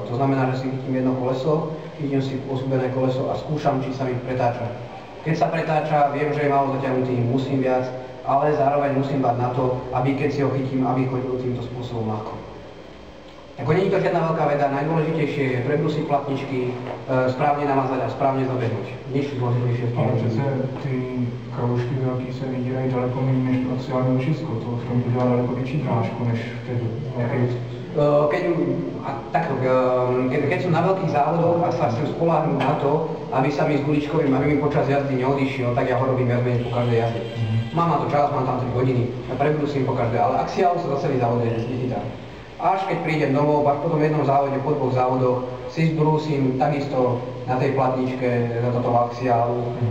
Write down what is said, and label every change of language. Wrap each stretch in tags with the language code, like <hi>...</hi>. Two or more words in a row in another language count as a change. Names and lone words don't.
<sk>To znamená, že si chytím jedno koleso, chytím si osúbené koleso a skúšam, či sa mi pretáča. Keď sa pretáča, viem, že je málo zaťahnutý, musím viac, ale zároveň musím dbať na to, aby keď si ho chytím, aby chodil týmto spôsobom ľahko. Ako nie je to žiadna veľká veda, najdôležitejšie je prebrusiť platničky,</sk> <cs>správně namazat a správně zaběhnout.</cs> <sk>Nič zložitejšie v tom.</sk> <cs>Ale přece ty kroužky velký se vydírají daleko méně než to axiální očisko. To v tom dělá daleko větší drážku než v těch velkých.</cs> <sk>Keď som na veľkých závodoch a sa chcem spoľahnúť na to, aby sa mi s guličkovým, aby mi počas jazdy neodišiel, tak ja ho robím viac menej po každej jazde. Mám na to čas, mám tam 3 hodiny a prebrusím po každej, ale axiálu sa za celý závod nechytám. Až keď prídem domov, až po tom jednom závode, po 2 závodoch, si zbrúsim takisto na tej platničke za toto axiálu.</sk>